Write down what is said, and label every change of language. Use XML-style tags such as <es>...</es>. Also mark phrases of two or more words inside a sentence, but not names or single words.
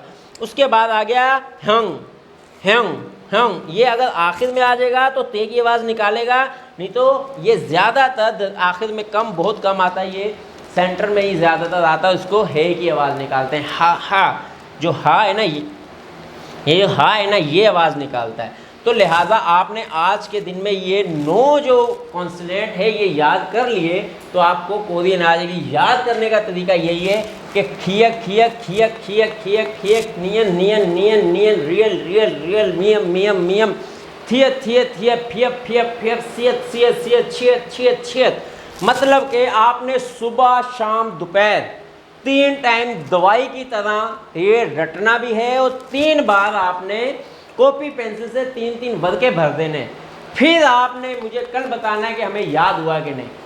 <hi>उसके बाद आ गया हंग, हंग, हंग, ये अगर आखिर में आ जाएगा तो ते की आवाज़ निकालेगा, नहीं तो ये ज़्यादातर आखिर में कम, बहुत कम आता है, ये सेंटर में ही ज़्यादातर आता है, उसको हे की आवाज़ निकालते हैं। हा, हा, जो हा है ना, ये जो हा है ना, ये आवाज़ निकालता है। तो लिहाजा आपने आज के दिन में ये 9 जो कॉन्सोनेंट है ये याद कर लिए तो आपको कोरियन आ जाएगी। याद करने का तरीका यही है कि खियक, खियक, खियक, खियक, खियक, खियक, नियन, नियन, नियन, नियन, रियल, रियल, रियल, मियम, मियम, मियम, थियत थियत थियत फियत फियत फियत सियत सियत सियत छियत छियत छियत। मतलब कि आपने सुबह शाम दोपहर 3 टाइम दवाई की तरह ये रटना भी है और 3 बार आपने कॉपी पेंसिल से 3-3 वर्के भर देने। फिर आपने मुझे कल बताना है कि हमें याद हुआ कि नहीं।</hi>